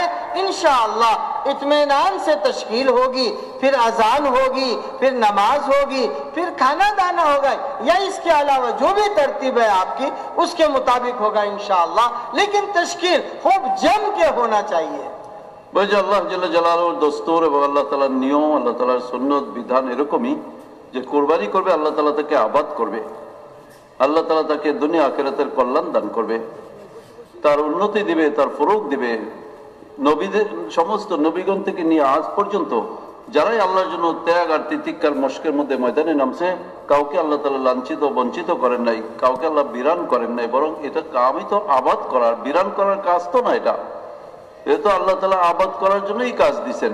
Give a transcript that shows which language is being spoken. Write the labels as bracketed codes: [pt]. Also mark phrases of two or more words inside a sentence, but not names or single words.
[ur] انشاءاللہ اطمینان سے تشکیل ہوگی، پھر اذان ہوگی، پھر نماز ہوگی، پھر کھانا دانا ہوگا، یا اس کے علاوہ جو بھی ترتیب ہے آپ کی اس کے مطابق ہوگا انشاءاللہ، لیکن تشکیل خوب جم کے ہونا چاہیے۔ [bn] বলছে আল্লাহ জাল্লা জালালুর দস্তুর এবং আল্লাহ তাআলার নিয়ম, আল্লাহ তাআলার সুন্নত বিধান এরকমই যে কুরবানি করবে আল্লাহ তাআলা তাকে আবাদ করবে, আল্লাহ তাআলা তাকে দুনিয়া আখিরাতের কল্যাণ দান করবে, তার উন্নতি দিবে, তার ফরক দিবে। নবীদের সমস্ত নবীগণ থেকে নিয়ে আজ পর্যন্ত যারাই আল্লাহর জন্য ত্যাগ আর তিতিক্ষার মশকের মধ্যে ময়দানে নামছে, কাউকে আল্লাহ তাআলা লাঞ্ছিত বঞ্চিত করেন নাই, কাউকে আল্লাহ বিরান করেন নাই, বরং এটা কামই তো আবাদ করার, বিরান করার কাজ তো না, এটা তো আল্লাহ তাআলা আবাদ করার জন্যই কাজ দিচ্ছেন।